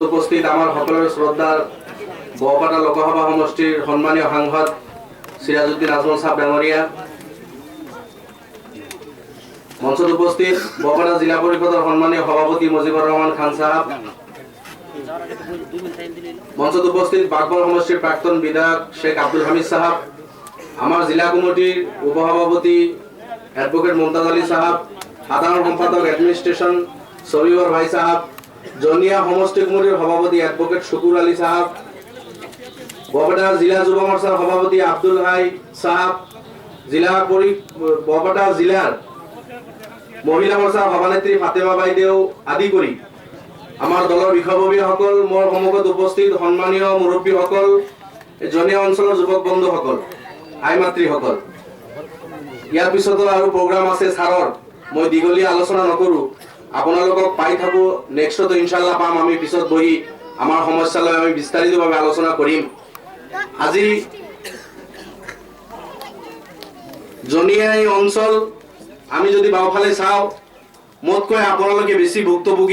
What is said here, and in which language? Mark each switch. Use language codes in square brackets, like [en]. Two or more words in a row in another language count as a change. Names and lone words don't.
[bn] উপস্থিত আমার সকলের শ্রদ্ধার বহপাটা লোকসভা সমষ্টির সম্মানীয় সাংসদ সিরাজউদ্দিন আজমল সাহেব ডাঙৰীয়া, মঞ্চত উপস্থিত বহপাটা জিলা পরিষদের সম্মানীয় সভাপতি মুজিবুর রহমান খান সাহেব, মঞ্চত উপস্থিত বাগবল সমষ্টির প্রাক্তন বিধায়ক শেখ আব্দুল হামিদ সাহেব, আমার জিলা কমিটির উপসভাপতি এডভোকেট মুমতাজ আলী সাহেব, সাধারণ সম্পাদক এডমিনিস্ট্রেশন সবিবর ভাই সাহেব, জনিয়া সমষ্টি কমিটির সভাপতি এডভোকেট শুকুর আলী সাহেব, বহপাটা জিলা যুব মোর্চার সভাপতি আব্দুল হাই সাহেব, [as] বহপাটা জিলার মহিলা মোর্চার সভানেত্রী ফাতেমা বাইদেউ আদি কৰি আমার দলের বিষয়ববীসকল, মোর সন্মুখত উপস্থিত সম্মানীয় মুৰব্বীসকল, জনিয়া অঞ্চলের যুবক বন্ধুসকল, আই মাতৃসকল, ইয়ার পিছতো আৰু প্রোগ্রাম আছে ছাৰৰ, মই দীঘলীয়া আলোচনা নকৰো। আপোনালোকক পাই থাকো, নেক্সটতো ইনশাআল্লাহ পাম। আমি পিছত বহি আমার সমস্যা লৈ আমি বিস্তারিতভাবে আলোচনা কৰিম। আজি জনিয়া এই অঞ্চল আমি যদি বাওফালে চাওঁ, মোতকৈ আপোনালোকে বেছি ভুক্তভোগী।